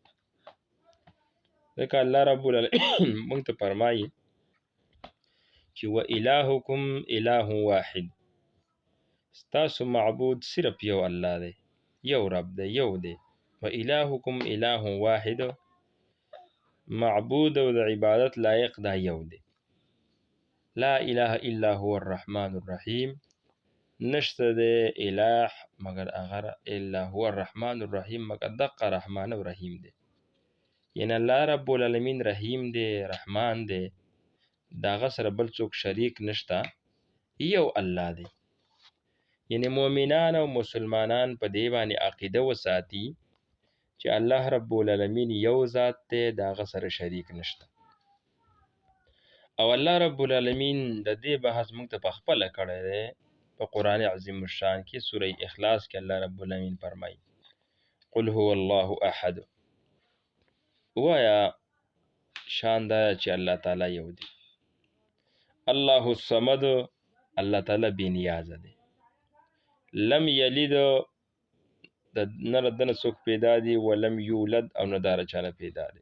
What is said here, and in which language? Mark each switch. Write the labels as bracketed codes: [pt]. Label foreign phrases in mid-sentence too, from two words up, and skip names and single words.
[ps] ځکه الله [ar] رب العالمین [ps] موږ ته فرمایي چې [ar] و الهکم اله واحد، [ps] ستاسو معبود صرف یو الله دی، یو رب دی، یو دی. [ar] و الهکم اله واحد، [ps] معبود او د عبادت لایق دا یو دی. [ar] لا اله الا هو الرحمن الرحیم، [ps] نشته دی اله مگر اگر [ar] الا هو الرحمن الرحیم، [ps] مگر دقه رحمان او رحیم دی. یعنی الله [ar] رب العالمین [ps] رحیم دی، رحمان دی، داغه سره بل څوک شریک نشته، یو الله دی. یعنی مؤمنان او مسلمانان په دې باندې عقیده وساتي چې الله [ar] رب العالمین [ps] یو ذات دی، داغه سره شریک نشته. او الله [ar] رب العالمین [ps] د دې بحث موږ ته په خپله کړی دی په قرآن عظیم الشان کې. سوره اخلاص کې الله [ar] رب العالمین [ps] فرمایي: [ar] قل هو الله احد. [ps] وایا شان دا چې الله تعالی یو دی. [ar] الله الصمد، [ps] الله تعالی بې نیازه دی. [ar] لم یلد، [ps] نه له ده نه څوک پیدا دی، [ar] ولم یولد، [ps] او نه دا چا نه پیدا دی.